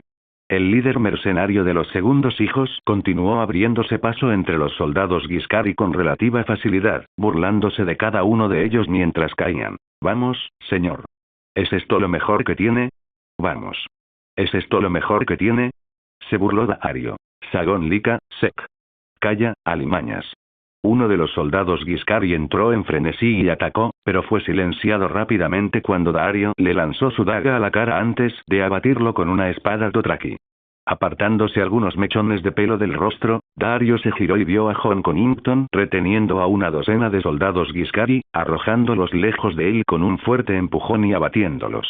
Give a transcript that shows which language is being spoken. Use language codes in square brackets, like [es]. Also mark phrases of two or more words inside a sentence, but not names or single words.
[es] El líder mercenario de los segundos hijos continuó abriéndose paso entre los soldados Giscari con relativa facilidad, burlándose de cada uno de ellos mientras caían. «Vamos, señor. ¿Es esto lo mejor que tiene? Vamos. ¿Es esto lo mejor que tiene?», se burló Daario. «Sagón Lika, sec. Calla, alimañas». Uno de los soldados Giscari entró en frenesí y atacó, pero fue silenciado rápidamente cuando Daario le lanzó su daga a la cara antes de abatirlo con una espada Dothraki. Apartándose algunos mechones de pelo del rostro, Daario se giró y vio a Jon Connington reteniendo a una docena de soldados Giscari, arrojándolos lejos de él con un fuerte empujón y abatiéndolos.